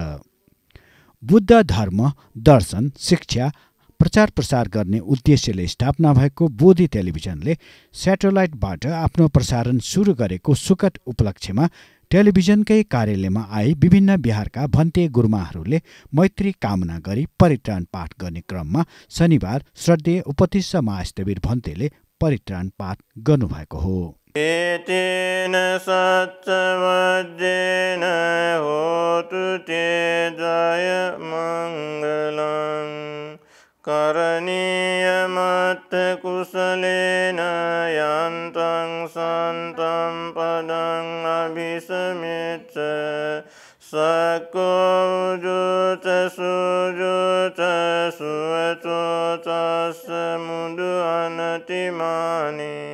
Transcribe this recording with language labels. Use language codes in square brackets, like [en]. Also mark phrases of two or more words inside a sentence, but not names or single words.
[ne] बुद्ध धर्म, दर्शन, शिक्षा, प्रचार प्रसार गर्ने उद्देश्यले स्थापना भएको बोधि टेलिभिजनले स्याटेलाइटबाट आफ्नो प्रसारण सुरु गरेको सुखद उपलक्ष्यमा टेलिभिजनकै कार्यालयमा आई विभिन्न बिहारका भन्ते गुरुमाहरूले मैत्री कामना गरी परित्राण पाठ गर्ने क्रममा शनिबार श्रद्धेय उपतिस्स महास्तवीर भन्तेले परित्राण पाठ गर्नुभएको हो। [pi] एतेन सत्यवज्रेन होतु ते जय मङ्गलम् करणीयमत् कुशलेन यान्तं सन्तं पदं अभिसमेत् सकोजुत सुजुत सुवचोतस् मुदु अनतिमानि